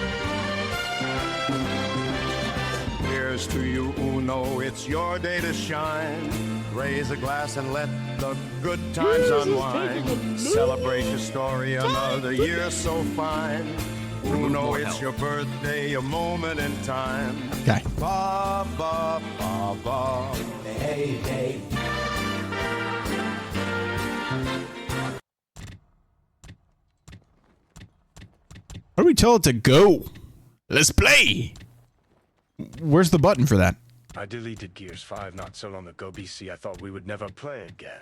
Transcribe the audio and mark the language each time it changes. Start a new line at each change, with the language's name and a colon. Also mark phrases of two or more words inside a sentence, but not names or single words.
English: Here's to you, Uno, it's your day to shine. Raise a glass and let the good times unwind. Celebrate your story, another year so fine. Uno, it's your birthday, a moment in time. Okay. Ba, ba, ba, ba. Hey, hey. How do we tell it to go? Let's play. Where's the button for that? I deleted Gears 5 not so long ago, BC. I thought we would never play again.